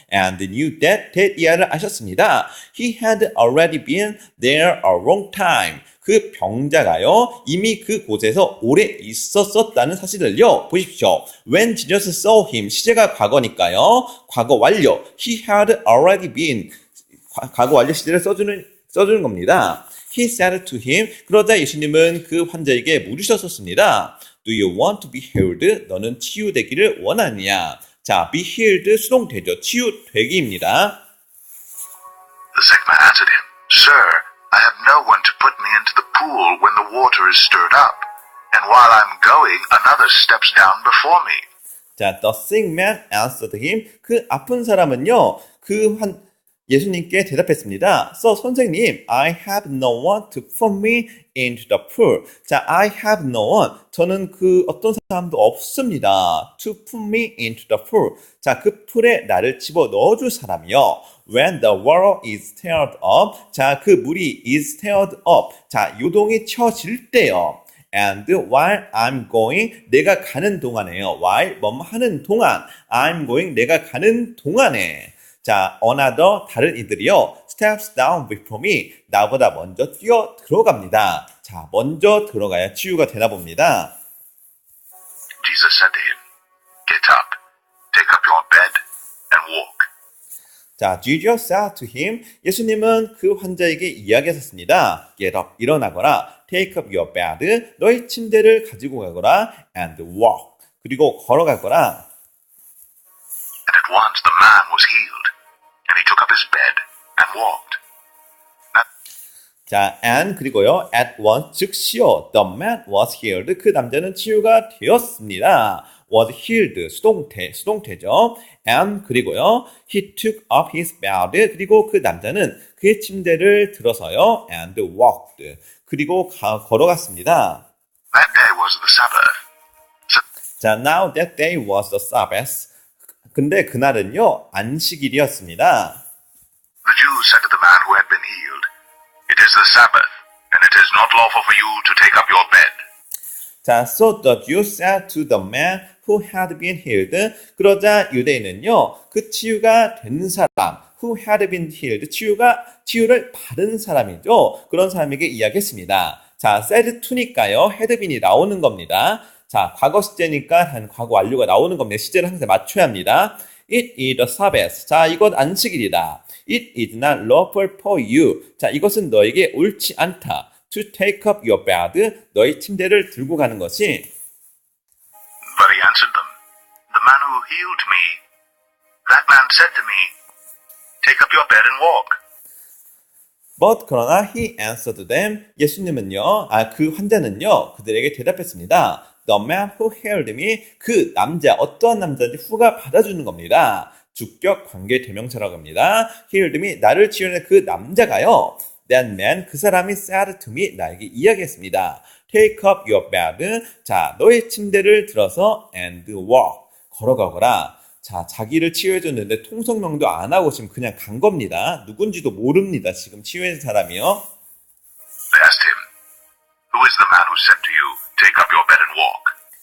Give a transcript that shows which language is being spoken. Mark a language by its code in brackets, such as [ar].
[en] and knew that [ko] 이하를 아셨습니다. [en] He had already been there a long time. [ko] 그 병자가요, 이미 그곳에서 오래 있었었다는 사실을요, 보십시오. [en] When Jesus saw him, [ko] 시제가 과거니까요, 과거 완료. [en] He had already been, [ko] 과거 완료 시제를 써주는 겁니다. [en] He said to him, [ko] 그러자 예수님은 그 환자에게 물으셨었습니다. [en] Do you want to be healed? [ko] 너는 치유되기를 원하느냐? 자, [en] be healed, [ko] 수동태죠. 치유되기입니다. [en] The sick man answered him, "Sir, I have no one to put me into the pool when the water is stirred up, and while I'm going, another steps down before me." 자, the sick man answered him. [ko] 그 아픈 사람은요, 예수님께 대답했습니다. [en] So, [ko] 선생님, [en] I have no one to put me into the pool. 자, I have no one. [ko] 저는 그 어떤 사람도 없습니다. [en] To put me into the pool. [ko] 자, 그 풀에 나를 집어 넣어줄 사람이요. [en] When the water is stirred up. [ko] 자, 그 물이 [en] is stirred up. [ko] 자, 요동이 쳐질 때요. [en] And while I'm going, [ko] 내가 가는 동안에요. [en] while [ko] 뭐뭐 하는 동안. [en] I'm going, [ko] 내가 가는 동안에. 자, another, 다른 이들이요. [en] steps down before me. [ko] 나보다 먼저 뛰어 들어갑니다. 자, 먼저 들어가야 치유가 되나 봅니다. [en] Jesus said to him, "Get up, take up your bed, and walk." 자, Jesus said to him. [ko] 예수님은 그 환자에게 이야기하셨습니다. [en] Get up, [ko] 일어나거라. [en] Take up your bed, [ko] 너의 침대를 가지고 가거라. [en] And walk, [ko] 그리고 걸어가거라. [en] And at once the man was healed, and he took up his bed and walked. 자, and [ko] 그리고요, [en] at once, [ko] 즉시요, [en] the man was healed. [ko] 그 남자는 치유가 되었습니다. [en] was healed, [ko] 수동태죠. [en] and [ko] 그리고요, [en] he took up his bed. [ko] 그리고 그 남자는 그의 침대를 들어서요, [en] and walked. [ko] 그리고 걸어갔습니다. [en] That day was the Sabbath. 자, now that day was the Sabbath. [ko] 근데 그날은요, 안식일이었습니다. [en] The Jews said to the man who had been healed, "It is the Sabbath, and it is not lawful for you to take up your bed. 자, so the Jews said to the man who had been healed. [ko] 그러자 유대인은요, 그 치유가 된 사람, [en] who had been healed, [ko] 치유를 받은 사람이죠. 그런 사람에게 이야기했습니다. 자, [en] said to [ko] 니까요, [en] had been [ko] 이 나오는 겁니다. 자, 과거 시제니까 단 과거 완료가 나오는 겁니다. 시제를 항상 맞춰야 합니다. [en] It is the Sabbath. [ko] 자, 이건 안식일이다. [en] It is not lawful for you. [ko] 자, 이것은 너에게 옳지 않다. [en] To take up your bed. [ko] 너의 침대를 들고 가는 것이. [en] But he answered them, The man who healed me, that man said to me, Take up your bed and walk. But [ko] 그러나 [en] he answered them. [ko] 예수님은요, 그 환자는요, 그들에게 대답했습니다. The man who healed me. 그 남자, 어떠한 남자인지 who가 받아주는 겁니다. 주격 관계 대명사라고 합니다. [en] healed me. [ko] 나를 치유하는 그 남자가요. [en] That man, [ko] 그 사람이 [en] said to me, [ko] 나에게 이야기했습니다. [en] Take up your bed. [ko] 자, 너의 침대를 들어서 [en] and walk. [ko] 걸어가거라. 자, 자기를 치유해줬는데 통성명도 안 하고 지금 그냥 간 겁니다. 누군지도 모릅니다. 지금 치유해준 사람이요. [en] They asked him, Who is the man who said to you, Take up your bed and walk?